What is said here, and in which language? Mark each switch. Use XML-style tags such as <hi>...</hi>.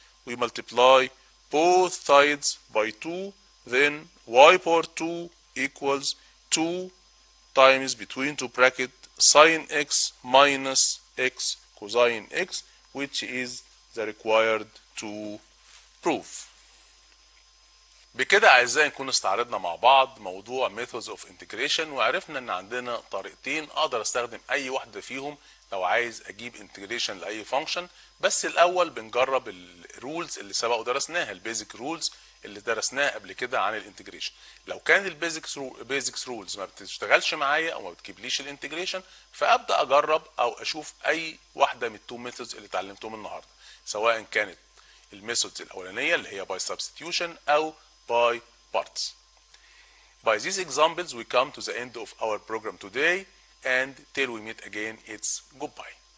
<en>We multiply both sides by 2. Then y power 2 equals 2 times between two bracket sine x minus x cosine x, which is the required to prove.</en> <ar>بكده اعزائي نكون استعرضنا مع بعض موضوع</ar> <en>methods of integration،</en> <ar>وعرفنا ان عندنا طريقتين اقدر استخدم اي واحده فيهم لو عايز اجيب integration لاي function. بس الاول بنجرب الرولز اللي سبق ودرسناها، البيزك رولز اللي درسناها قبل كده عن الانتجريشن. لو كان البيزكس رولز ما بتشتغلش معايا او ما بتجيبليش الانتجريشن، فابدا اجرب او اشوف اي واحده من التو ميثودز اللي اتعلمتهم النهارده، سواء كانت الميثودز الاولانيه اللي هي</ar> <en>by substitution</en> <ar>او</ar> <en>by parts. By these examples we come to the end of our program today, and till we meet again, it's goodbye.</en>